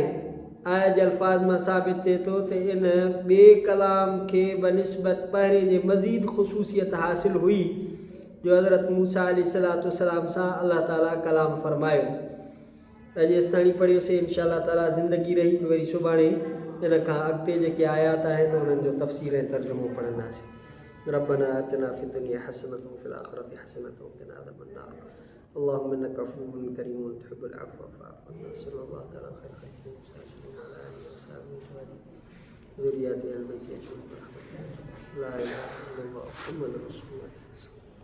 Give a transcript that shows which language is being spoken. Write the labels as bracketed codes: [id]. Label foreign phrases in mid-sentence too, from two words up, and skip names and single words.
[sd] आयत जे अल्फाज़ मां साबित थिए थो त इन ॿिए कलाम खे बनिस्बत पहिरें जे मज़ीद ख़ुसूसियत हासिल हुई जो हज़रत मूसा अलैहिस्सलाम सां अल्लाह ताला कलाम फरमायो। अॼु एसिताणी पढ़ियोसीं [ar] إن شاء الله تعالى [sd] ज़िंदगी रही त वरी सुभाणे इन खां अॻिते जेके आयात आहिनि उन्हनि जो तफ़सीर ऐं तर्जुमो पढ़ंदासीं। [ar] ربنا آتنا في الدنيا حسنة وفي الآخرة حسنة وقنا عذاب النار. اللهم إنك عفو كريم تحب العفو فاعف عنا. صلى الله تعالى خير خلقه على آله وصحابه ذرية البيت أجمعين. لا إله إلا الله محمد رسول الله.